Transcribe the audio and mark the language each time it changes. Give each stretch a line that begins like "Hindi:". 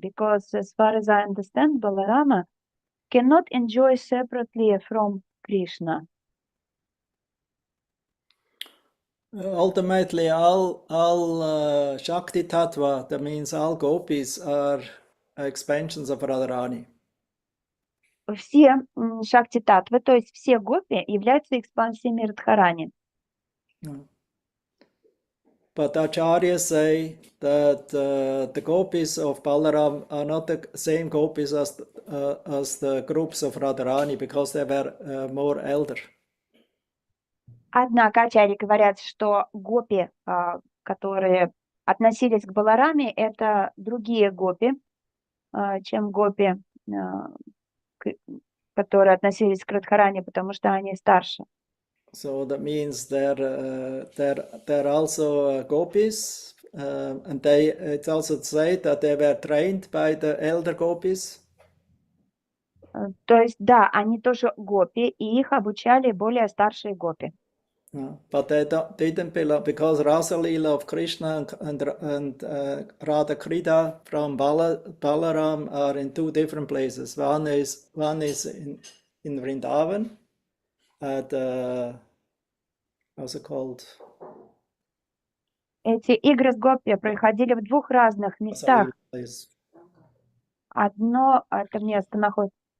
English: Because as far as I understand, Balarama cannot enjoy separately from Krishna. Ultimately, all Shakti Tattva, that means all gopis, are expansions of Radharani.
Russian: Все Шакти-татвы, то есть все гопи, являются экспансиями Радхарани.
English: But Acharyas say that the gopis of Balaram are not the same gopis as the groups of Radharani, because they were more elder.
Russian: Однако ачарьи говорят, что гопи, которые относились к Балараме, это другие гопи, чем гопи, которые относились к Радхарани, потому что они старше.
English: So that means they're also gopis, and it's also said that they were trained by the elder gopis.
Russian: То есть, да, они тоже гопи, и их обучали более старшие гопи.
English: But they didn't belong, because Rasa Lila of Krishna and Radha Krida from Balaram are in 2 different places. One is in Vrindavan at how's it called?
Russian: Эти игры с гопи происходили в 2 разных местах. Одно это место находится